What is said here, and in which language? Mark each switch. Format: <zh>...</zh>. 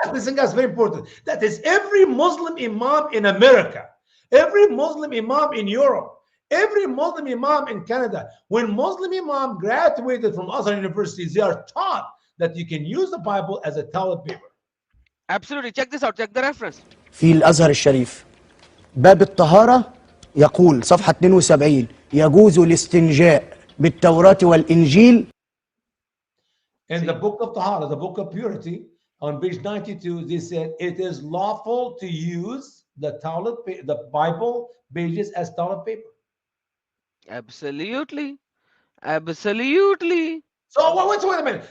<en>listen guys, very important. That is every Muslim imam in America, every Muslim imam in Europe, every Muslim imam in Canada. When Muslim imam graduated from Al-Azhar University, they are taught that you can use the Bible as a toilet paper. Absolutely. Check this out. Check the reference.</en> <ar>في الأزهر الشريف باب الطهارة يقول صفحة 72 يجوز الاستنجاء بالتوراة والإنجيل.</ar> <en>In the book of Tahara, the book of purity, on page 92, they said it is lawful to use the the Bible pages as toilet paper. Absolutely. Absolutely. So wait a minute.</en>